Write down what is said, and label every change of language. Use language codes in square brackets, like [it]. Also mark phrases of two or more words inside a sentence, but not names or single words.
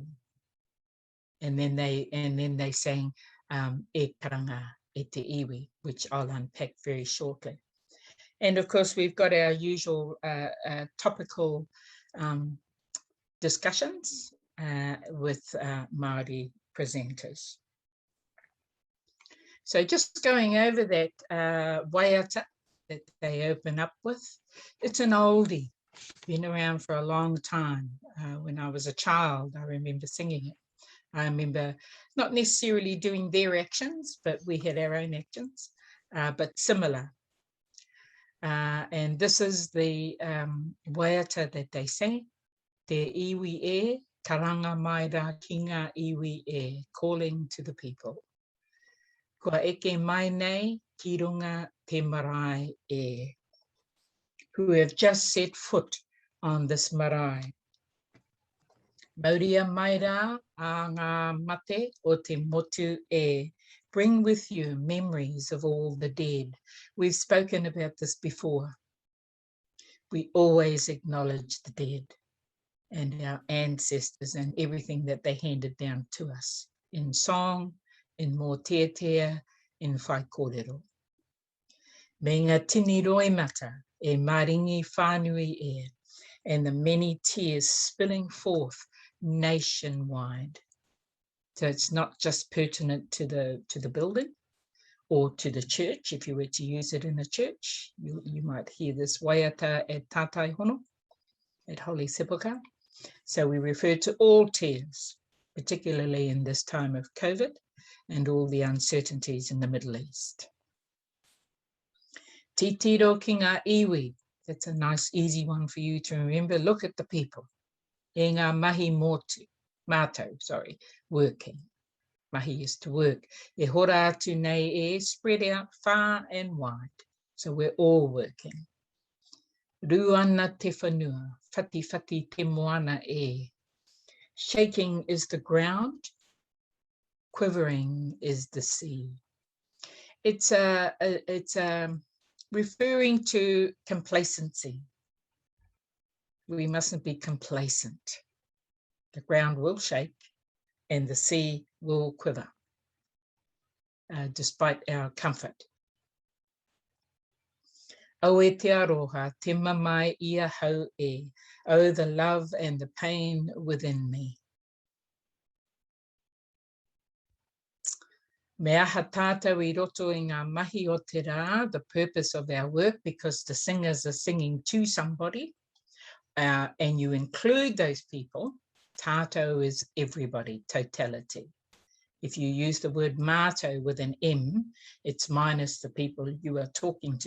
[en] And then they sang [mi] e karanga e te iwi, [en] which I'll unpack very shortly. And of course, we've got our usual topical discussions with Māori presenters. So just going over that waiata that they open up with, it's an oldie, been around for a long time. When I was a child, I remember singing it. I remember not necessarily doing their actions, but we had our own actions, but similar. And this is the waiata that they sang, [mi] Te iwi e, karanga mai rā ki ngā iwi e, [en] calling to the people. [mi] Kua eke mai nei ki runga te marae e, [en] who have just set foot on this marae. [mi] Mauria mai rā a ngā mate o te motu e. [en] Bring with you memories of all the dead. We've spoken about this before. We always acknowledge the dead and our ancestors and everything that they handed down to us in song, in mōteatea, in [mi] whai kōrero. Me ngā tini roimata e maringi whānui e, [en] and the many tears spilling forth nationwide. So it's not just pertinent to the building or to the church. If you were to use it in a church, you might hear this waiata at Tātai Hono, at Holy Sepulchre. So we refer to all tears, particularly in this time of COVID and all the uncertainties in the Middle East. [mi] Titiro ki ngā iwi. [en] That's a nice, easy one for you to remember. Look at the people. [mi] E ngā mahi mātou, [en] working. Mahi is to work. [mi] E hora atu nei e, [en] spread out far and wide. So we're all working. [mi] Ruana te whanua, whati whati te moana e. [en] Shaking is the ground, quivering is the sea. It's referring to complacency. We mustn't be complacent. The ground will shake and the sea will quiver, despite our comfort. [mi] O e te aroha, te mamai ia hau e. [en] Oh, the love and the pain within me. [mi] Me aha tātou I roto I ngā mahi o te rā, [en] the purpose of our work, because the singers are singing to somebody, and you include those people. Tātou is everybody, totality. If you use the word mātou with an M, it's minus the people you are talking to.